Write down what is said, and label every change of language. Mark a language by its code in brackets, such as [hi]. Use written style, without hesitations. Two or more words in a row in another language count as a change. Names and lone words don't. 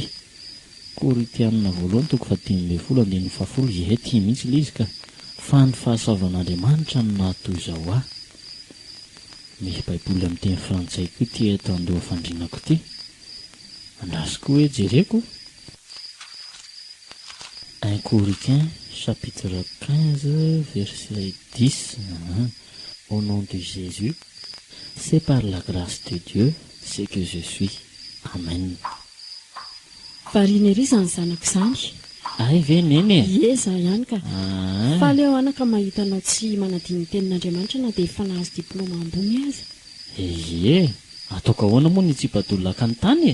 [mg] Koritianina voalohany toko 10:10 ety mihitsy ilay izy ka. Fa ny fahasoavan'Andriamanitra no nahatoy izao aho. Misy Baiboly amin'ny teny frantsay koa ty eto andoha fandrinako ty. Andrasiko hoe jereko. [fr] 1 Corinthiens chapitre 15 verset 10. Au nom de Jésus, c'est par la grâce de Dieu c'est que je suis. [mg] Amen. Variana ery izany zanako izany. Ay ve neny? Eza ihany ka. Fa leo anaka mahita anao tsy manadiny tenin'Andriamanitra na dia efa nahazo diplôma ambony aza. Ie, ataoko ahoana moa ny tsipadolaka ny tany e.